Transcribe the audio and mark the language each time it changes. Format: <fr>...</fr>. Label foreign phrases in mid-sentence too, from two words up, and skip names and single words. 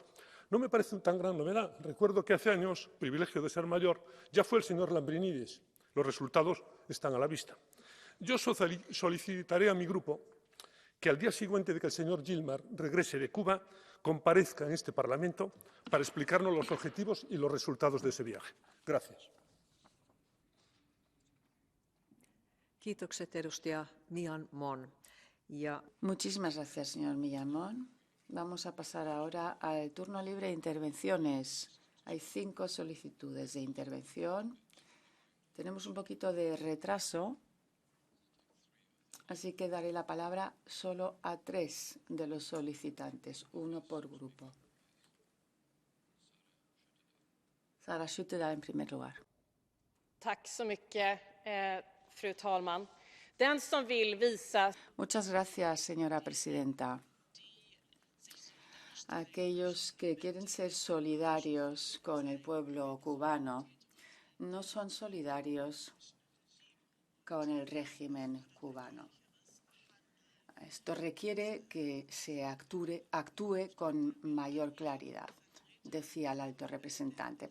<es>No me parece tan gran novedad. Recuerdo que hace años, privilegio de ser mayor, ya fue el señor Lambrinidis. Los resultados están a la vista. Yo solicitaré a mi grupo que al día siguiente de que el señor Gilmar regrese de Cuba, comparezca en este Parlamento para explicarnos los objetivos y los resultados de ese viaje. Gracias.</es> <fi>Kiitokset edustaja Millán Mon.</fi> <es>Muchísimas gracias, señor Millán Mon. Vamos a pasar ahora al turno libre de intervenciones. Hay 5 solicitudes de intervención. Tenemos un poquito de retraso, así que daré la palabra solo a 3 de los solicitantes, uno por grupo. Sara Skyttedal en primer lugar.</es> <sv>Tack så mycket, fru talman. Den som vill visa...</sv> <es>Muchas gracias, señora presidenta. Aquellos que quieren ser solidarios con el pueblo cubano no son solidarios con el régimen cubano. Esto requiere que se actúe con mayor claridad, decía el alto representante.</es>